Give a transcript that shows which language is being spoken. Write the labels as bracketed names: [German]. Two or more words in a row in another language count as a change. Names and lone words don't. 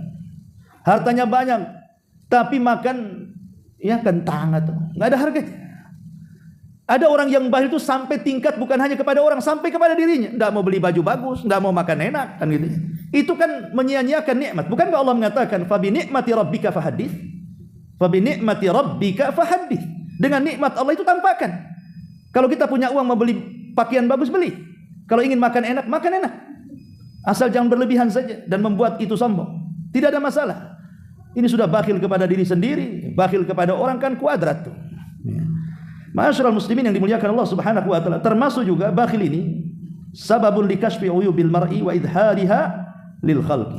[Indonesian] Hartanya banyak, tapi makan ya kentang atau nggak ada harganya. Ada orang yang bakhil itu sampai tingkat bukan hanya kepada orang, sampai kepada dirinya. Tidak mau beli baju bagus, tidak mau makan enak, kan gitu. Itu kan menyia-nyiakan nikmat. Bukankah Allah mengatakan, [Arabic] "فبنعمة ربك فحدث"? فبنعمة ربك فحدث. [Indonesian] Dengan nikmat Allah itu tampakkan. Kalau kita punya uang mau beli pakaian bagus, beli. Kalau ingin makan enak, makan enak. Asal jangan berlebihan saja dan membuat itu sombong. Tidak ada masalah. Ini sudah bakhil kepada diri sendiri, bakhil kepada orang, kan kuadrat tuh. [Arabic] معاشر المسلمين [Indonesian] yang dimuliakan Allah [Arabic] سبحانه وتعالى, [Indonesian] termasuk juga bakhil ini [Arabic] سبب لكشف عيوب المرء وإظهارها للخلق.